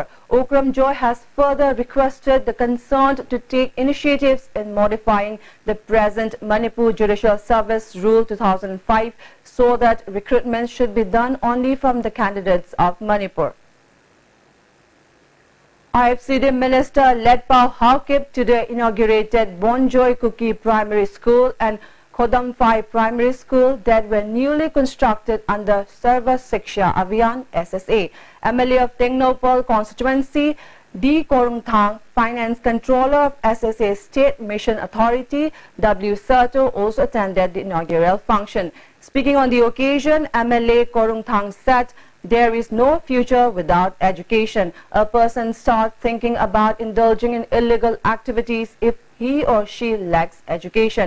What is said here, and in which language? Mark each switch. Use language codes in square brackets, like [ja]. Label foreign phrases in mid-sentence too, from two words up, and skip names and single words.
[en] Okram Joy has further requested the concerned to take initiatives in modifying the present Manipur Judicial Service Rule 2005 so that recruitment should be done only from the candidates of Manipur. IFCD Minister Letpao Haokip today inaugurated Bonjoy Kuki Primary School and Khodamphai Primary School that were newly constructed under Sarva Shiksha Abhiyan SSA. MLA of Tengnopal constituency D. Korungthang, Finance Controller of SSA State Mission Authority W. Sato also attended the inaugural function. Speaking on the occasion, MLA Korungthang said, "There is no future without education. A person starts thinking about indulging in illegal activities if he or she lacks education.